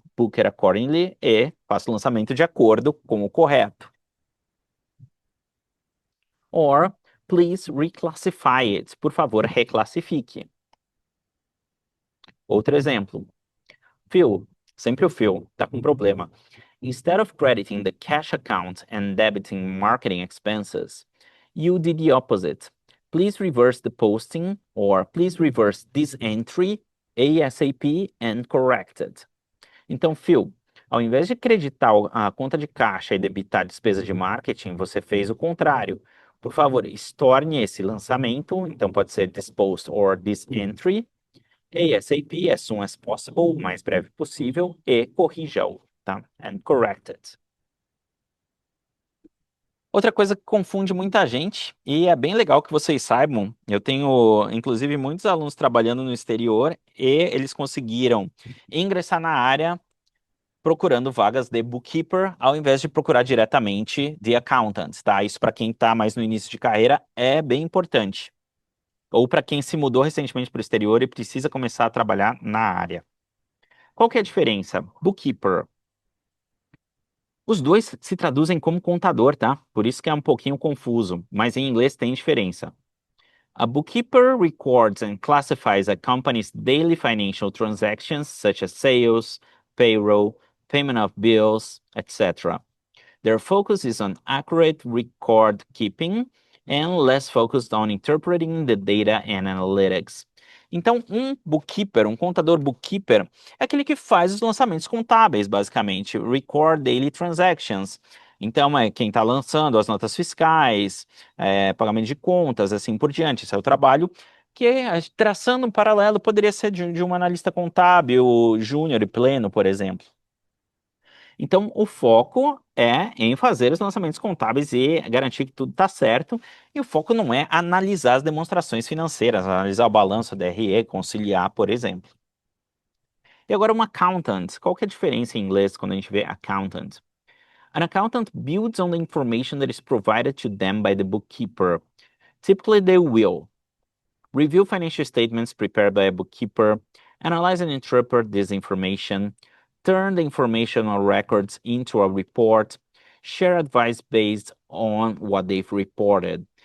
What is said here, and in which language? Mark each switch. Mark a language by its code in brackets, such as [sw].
[en] Book it accordingly [pt] e faça o lançamento de acordo com o correto. [en] Or, please reclassify it. [pt] Por favor, reclassifique. Outro exemplo. [en] Phil, [pt] sempre o Phil, tá com problema. [en] Instead of crediting the cash account and debiting marketing expenses, you did the opposite. Please reverse the posting or please reverse this entry ASAP and correct it. [pt] Então, Phil, ao invés de creditar a conta de caixa e debitar despesa de marketing, você fez o contrário. Por favor, estorne esse lançamento, então pode ser [en] this post or this entry, [pt] ASAP, [en] as soon as possible, [pt] o mais breve possível, e corrija-o, tá? [en] And correct it. [pt] Outra coisa que confunde muita gente, e é bem legal que vocês saibam, eu tenho, inclusive, muitos alunos trabalhando no exterior, e eles conseguiram ingressar na área procurando vagas de bookkeeper, ao invés de procurar diretamente de accountant, tá? Isso para quem está mais no início de carreira é bem importante. Ou para quem se mudou recentemente para o exterior e precisa começar a trabalhar na área. Qual que é a diferença? Bookkeeper. Os dois se traduzem como contador, tá? Por isso que é um pouquinho confuso, mas em inglês tem diferença. [en] A bookkeeper records and classifies a company's daily financial transactions, such as sales, payroll, payment of bills, etc. Their focus is on accurate record keeping and less focused on interpreting the data and analytics. [pt] Então, um bookkeeper, um contador bookkeeper, é aquele que faz os lançamentos contábeis, basicamente, [en] record daily transactions. [pt] Então, é quem está lançando as notas fiscais, pagamento de contas, assim por diante. Esse é o trabalho que, traçando um paralelo, poderia ser de um analista contábil júnior e pleno, por exemplo. Então, o foco é em fazer os lançamentos contábeis e garantir que tudo está certo. E o foco não é analisar as demonstrações financeiras, analisar o balanço, DRE, conciliar, por exemplo. E agora um accountant. Qual que é a diferença em inglês quando a gente vê accountant? [en] An accountant builds on the information that is provided to them by the bookkeeper. Typically, they will review financial statements prepared by a bookkeeper, analyze and interpret this information, turn the information or records into a report, share advice based on what they've reported.